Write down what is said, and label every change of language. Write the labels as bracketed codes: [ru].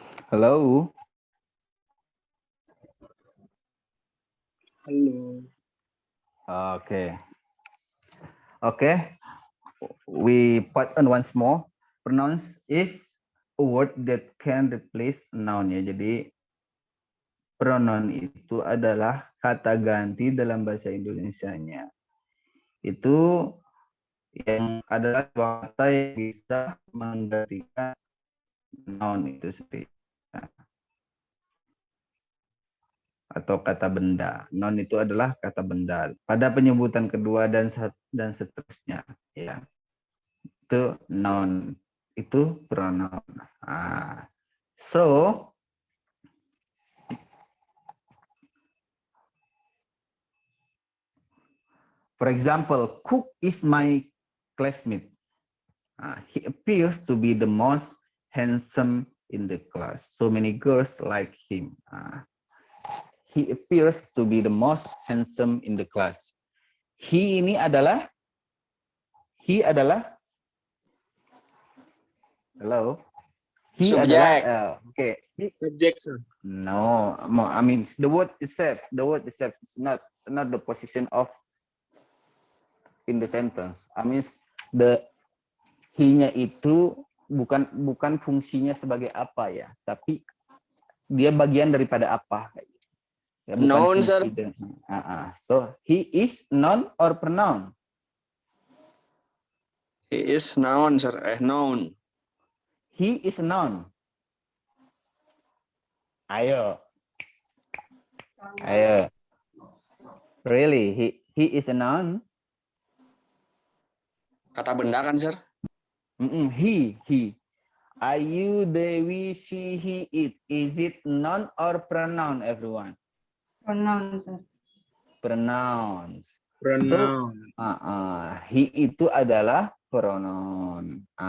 [en] Hello. [id] Halo. [en] Okay. Okay. We put on once more. Pronounce is a word that can replace noun ya. [id] Jadi pronoun itu adalah kata ganti dalam bahasa Indonesianya. Itu yang adalah kata yang bisa menggantikan noun itu sendiri. Atau kata benda. Noun itu adalah kata benda. Pada penyebutan kedua dan seterusnya, ya. Itu noun, itu pronoun. [en] So for example, Cook is my classmate. He appears to be the most handsome in the class. So many girls like him. He appears to be the most handsome in the class. [id] He ini adalah hello. He [en] Subject. [id] adalah okay. [en] Subject, sir. No, I mean the word itself is not the position of in the sentence. I mean the [id] he-nya itu bukan fungsinya sebagai apa ya, tapi dia bagian daripada apa. Ya, [en] Noun, sir. So he is noun or pronoun? He is noun, sir. Noun. He is noun. [id] Ayo. [en] Really, he is a noun? [id] Kata benda kan, sir? [en] He. Ayu, Dewi, she, he, it. Is it noun or pronoun, everyone? Pronoun, sir. Pronouns. Pronoun. [id] So, he itu adalah pronoun.